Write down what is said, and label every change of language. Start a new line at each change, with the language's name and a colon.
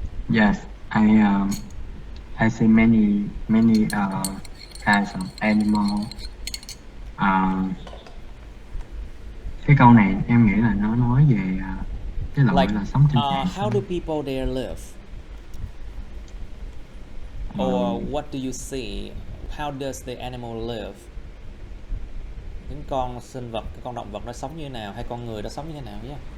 English: Yes, I see many kinds of animals.
Vietnamese: Cái câu này em nghĩ là nó nói về cái loại là sống trên cạn.
English: How do people there live? Or what do you see? How does the animal live?
Vietnamese: Những con sinh vật, cái con động vật nó sống như thế nào, hay con người nó sống như thế nào nhé?